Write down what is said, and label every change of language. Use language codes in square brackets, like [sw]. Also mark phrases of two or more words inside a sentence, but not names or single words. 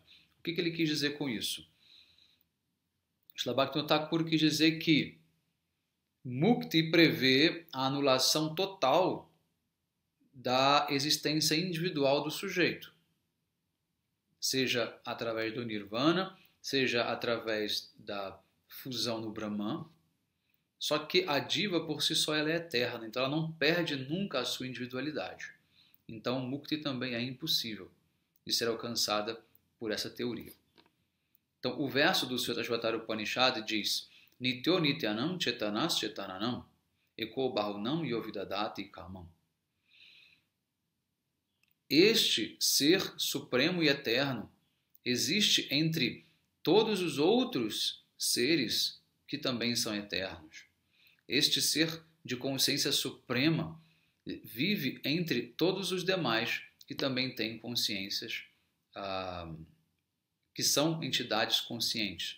[pt] O que ele quis dizer com isso? Srila Bhaktivinoda Thakur quis dizer que Mukti prevê a anulação total da existência individual do sujeito, seja através do Nirvana, seja através da fusão no Brahman. Só que a diva por si só ela é eterna, então ela não perde nunca a sua individualidade. Então Mukti também é impossível de ser alcançada por essa teoria. Então o verso do Shvetashvatara Upanishad diz: [sa] Nityo nityanam chetanas chetananam eko bahunam yovidadati kamam. [pt] Este ser supremo e eterno existe entre todos os outros seres que também são eternos. Este ser de consciência suprema vive entre todos os demais que também têm consciências que são entidades conscientes.